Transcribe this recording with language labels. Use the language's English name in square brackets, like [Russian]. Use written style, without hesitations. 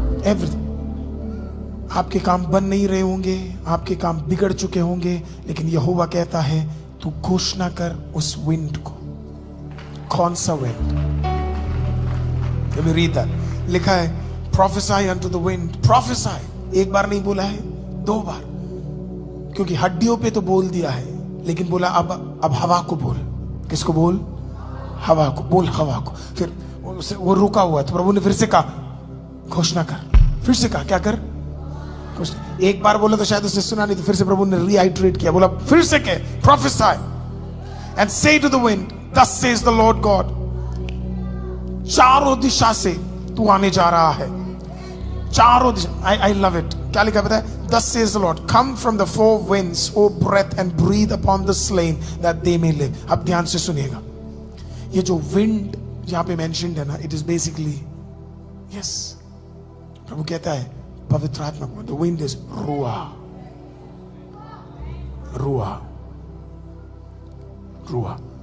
[Hindi] Everything. आपके काम बन नहीं रहे होंगे, आपके काम बिगड़ चुके होंगे, लेकिन यहोवा कहता है तू घोषणा कर उस विंड को। कौन सा wind? [English] Let me read that. [Hindi] लिखा है prophesy unto the wind. Prophesy एक बार नहीं बोला है, 2 बार, क्योंकि हड्डियों पे तो बोल दिया है, लेकिन बोला अब हवा को बोल। किसको बोल? हवा को बोल, हवा को। फिर वो रुका हुआ है तो प्रभु ने फिर से कहा घोषणा कर। फिर से कहा क्या कर? घोषणा। एक बार बोला तो शायद उसने सुना नहीं, तो फिर से प्रभु ने रीआइटरेट किया, बोला फिर से कह [English] prophesy and say to the wind, thus says the Lord God. [Hindi] चारों दिशा से तू आने जा रहा है, चारों दिशा। [English] I love it. [Hindi] क्या लिखा पता है? [English] Thus says the Lord, come from the 4 winds, O breath, and breathe upon the slain that they may live. [Hindi] अब ध्यान से सुनिएगा, ये जो विंड यहां पे मेंशन्ड है ना, [English] it is basically yes, [Hindi] प्रभु कहता है पवित्र आत्मा को, द विंड इज रुआ, रुआ, रुआ।